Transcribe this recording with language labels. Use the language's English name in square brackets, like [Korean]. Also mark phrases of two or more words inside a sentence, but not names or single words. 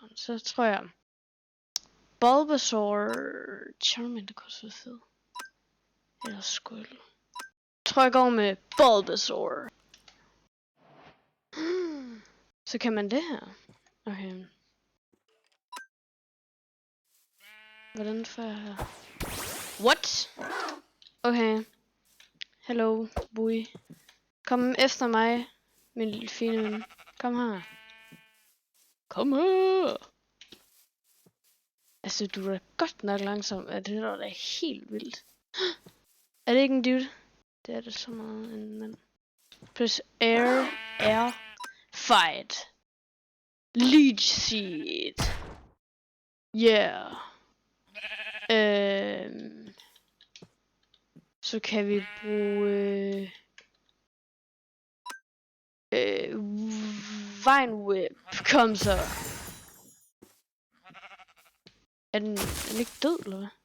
[Danish] Så tror jeg Bulbasaur, Charmander kunne også være fed. Eller Squirtle. Jeg tror jeg går med Bulbasaur. Så kan man det her. Okay. Hvordan får jeg her? [English] What? Okay. Hello, boy. [Danish] Kom efter mig, min lille fine ven. Kom her. Kom her. Altså, du er godt nok langsom. Det der er helt vildt. Er det ikke en dude? Det er det så meget en mand. [English] Press air, fight. Leech seed. Yeah. [Danish] Så kan vi bruge Vine Whip. Kom så. Er den ikke død, eller hvad?